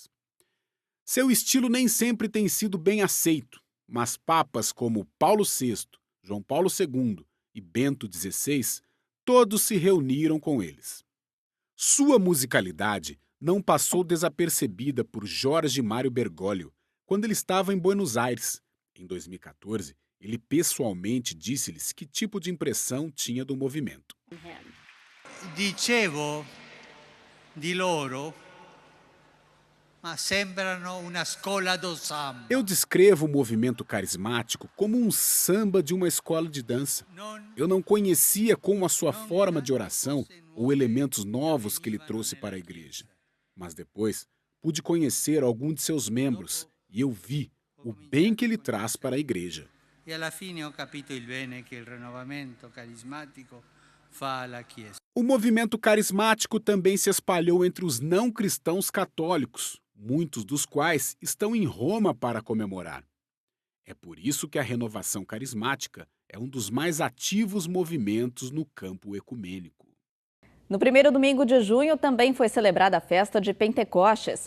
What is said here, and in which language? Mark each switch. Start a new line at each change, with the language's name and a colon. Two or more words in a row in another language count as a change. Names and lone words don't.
Portuguese: Seu estilo nem sempre tem sido bem aceito, mas papas como Paulo VI, João Paulo II e Bento XVI, todos se reuniram com eles. Sua musicalidade não passou desapercebida por Jorge Mário Bergoglio quando ele estava em Buenos Aires. Em 2014, ele pessoalmente disse-lhes que tipo de impressão tinha do movimento.
Italian: Dicevo di loro, ma sembrano una scuola do samba.
Portuguese: Eu descrevo o movimento carismático como um samba de uma escola de dança. Eu não conhecia como a sua forma de oração ou elementos novos que ele trouxe para a igreja. Mas depois pude conhecer algum de seus membros e eu vi o bem que ele traz para a igreja.
Italian: E alla fine ho capito il bene che il rinnovamento carismatico fa alla Chiesa.
Portuguese: O movimento carismático também se espalhou entre os não cristãos católicos, muitos dos quais estão em Roma para comemorar. É por isso que a renovação carismática é um dos mais ativos movimentos no campo ecumênico. No primeiro domingo de junho também foi celebrada a festa de Pentecostes.